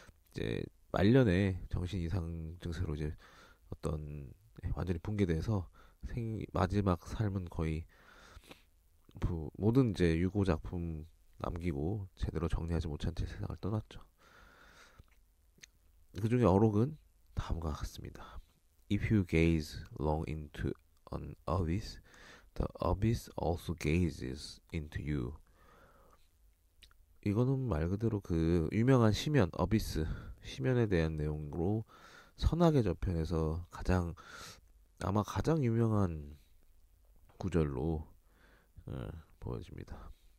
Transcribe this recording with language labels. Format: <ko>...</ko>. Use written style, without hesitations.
<ko>이제 말년에 정신 이상 증세로 이제 어떤 완전히 붕괴돼서 마지막 삶은 거의 모든 이제 유고 작품 남기고 제대로 정리하지 못한 채 세상을 떠났죠. 그 중에 어록은 다음과 같습니다.</ko> <en>If you gaze long into an abyss, the abyss also gazes into you.</en> <ko>이거는 말 그대로 그 유명한 시면 어비스 시면에 대한 내용으로 선악의 저편에서 아마 가장 유명한 구절로 보여집니다.</ko>